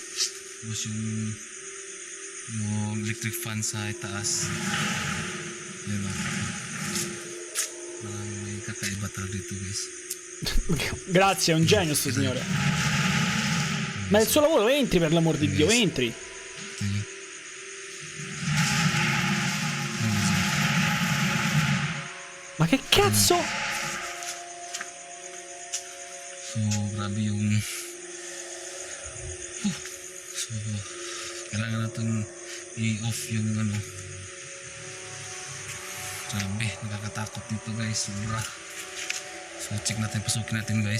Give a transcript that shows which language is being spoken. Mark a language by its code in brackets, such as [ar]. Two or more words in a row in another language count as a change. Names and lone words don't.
[tl] Tapos yung electric fan sa itaas yan o, may kakaiba talaga dito guys. [it] Grazie, è un genio sto signore. Ma il suo lavoro, entri per l'amor di Dio, entri. Ma che cazzo? [tl] So, grabe yung... So, kailangan natin i-off yung ano. Grabe, nakakatakot dito guys, sobra. So, check natin, pasukin natin guys.